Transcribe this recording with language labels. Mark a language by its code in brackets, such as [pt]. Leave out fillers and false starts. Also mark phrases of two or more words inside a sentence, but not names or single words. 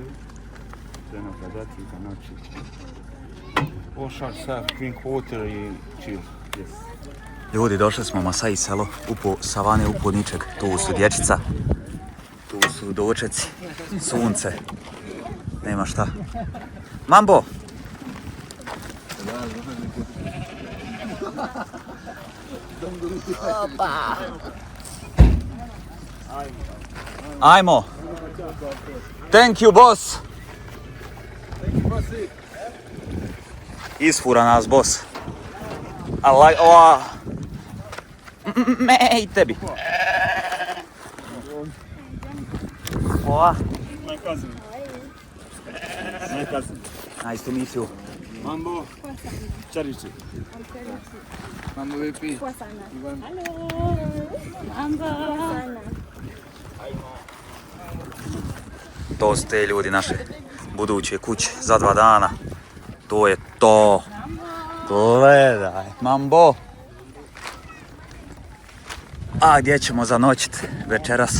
[en] Then after that you can actually wash yourself, drink water and chill. Yes. [bs] Ljudi, došli smo u Masai selo, upo savane, upo ničeg. Tu su dječica, tu su dočeci, sunce, nema šta. Mambo! Opa. Ajmo! [en] Thank you, boss! [bs] Isfura nas, [en] boss. [bs] Me i tebi. Oa. [en] My cousin. My cousin. Nice to meet you. Mambo. Charity. [sw] Mambo vipi? Halo. Mambo. [bs] To su te ljudi naše buduće kuće za 2 dana. To je to. Gledaj, mambo. A gdje ćemo zanoćit večeras?